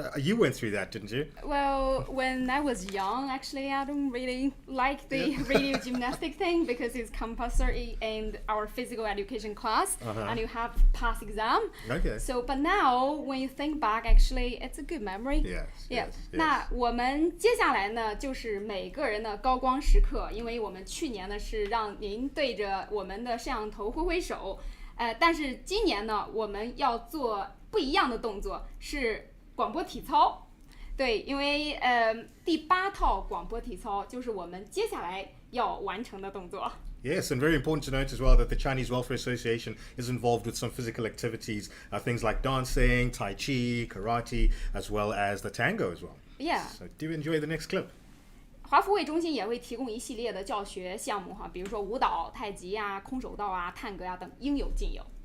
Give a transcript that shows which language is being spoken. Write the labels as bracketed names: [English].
[English] You went through that, didn't you? Well, when I was young, actually, I don't really like the radio gymnastic thing because it's compulsory in our physical education class, and you have to pass exam. Okay. So, but now when you think back, actually, it's a good memory. Yes. [Chinese] 那我们接下来呢，就是每个人的高光时刻，因为我们去年呢是让您对着我们的摄像头挥挥手，但是今年呢，我们要做不一样的动作，是广播体操。对，因为第8套广播体操就是我们接下来要完成的动作。 [English] Yes, and very important to note as well that the Chinese Welfare Association is involved with some physical activities, things like dancing, tai chi, karate, as well as the tango as well. Yeah. So do enjoy the next clip. [Chinese] 华福会中心也会提供一系列的教学项目哈，比如说舞蹈、太极啊、空手道啊、探戈啊等，应有尽有。